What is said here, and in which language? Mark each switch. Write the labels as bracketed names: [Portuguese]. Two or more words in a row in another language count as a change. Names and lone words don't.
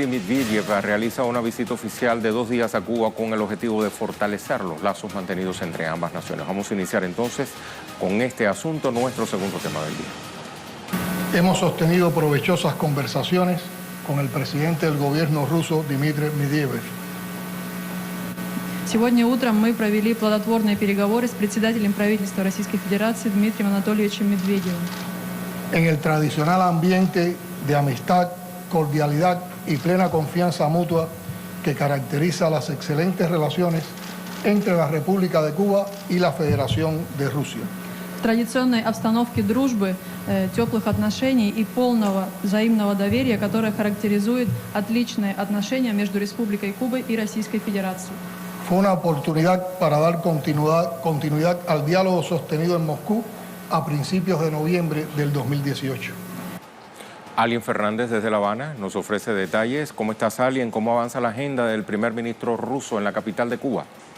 [Spanish] Medvedev, realiza una visita oficial de 2 días a Cuba con el objetivo de fortalecer los lazos mantenidos entre ambas naciones. Vamos a iniciar entonces con este asunto, nuestro segundo tema del día. Hemos sostenido provechosas conversaciones con el presidente del gobierno ruso, Dmitry Medvedev. [Russian] Сегодня утром мы провели плодотворные переговоры с председателем правительства Российской Федерации Дмитрием Анатольевичем Медведевым. [Spanish] En el tradicional ambiente de amistad, cordialidad y plena confianza mutua que caracteriza las excelentes relaciones entre la República de Cuba y la Federación de Rusia. [Russian] В традиционной обстановке дружбы, теплых отношений и полного взаимного доверия, которое характеризует отличные отношения между Республикой Куба и Российской Федерацией. [Spanish] fue una oportunidad para dar continuidad al diálogo sostenido en Moscú a principios de noviembre del 2018. Alien Fernández desde La Habana nos ofrece detalles. ¿Cómo estás, Alien? ¿Cómo avanza la agenda del primer ministro ruso en la capital de Cuba?